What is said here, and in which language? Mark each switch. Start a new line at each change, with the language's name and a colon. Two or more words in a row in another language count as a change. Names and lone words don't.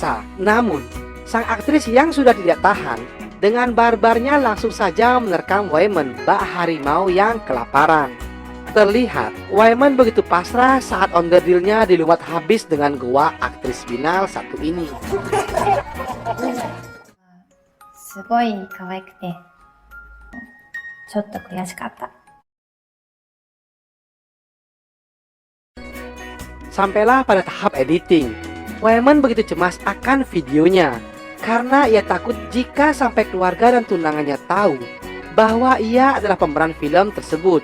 Indonesian: Namun, sang aktris yang sudah tidak tahan Dengan barbarnya langsung saja menerkam Wayman, bak harimau yang kelaparan. Terlihat Wayman begitu pasrah saat onderdilnya dilumat habis dengan goa aktris binal satu ini.
Japanese: すごい可愛くて、ちょっと悔しかった。
Indonesian: Sampailah pada tahap editing. Wayman begitu cemas akan videonya karena ia takut jika sampai keluarga dan tunangannya tahu bahwa ia adalah pemeran film tersebut.